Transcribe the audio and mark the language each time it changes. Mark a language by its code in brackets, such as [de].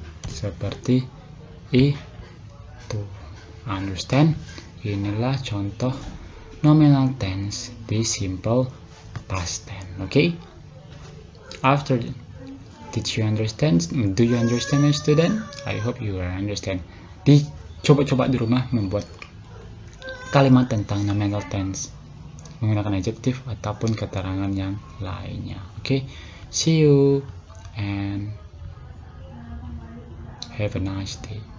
[id] Seperti itu. [en] Understand? [id] Inilah contoh nominal tense di simple past tense. Okay? [en] After, did you understand? Do you understand, student? I hope you understand. [id] Coba-coba di rumah membuat kalimat tentang nominal tense menggunakan adjektif ataupun keterangan yang lainnya. [en] Okay? See you and have a nice day.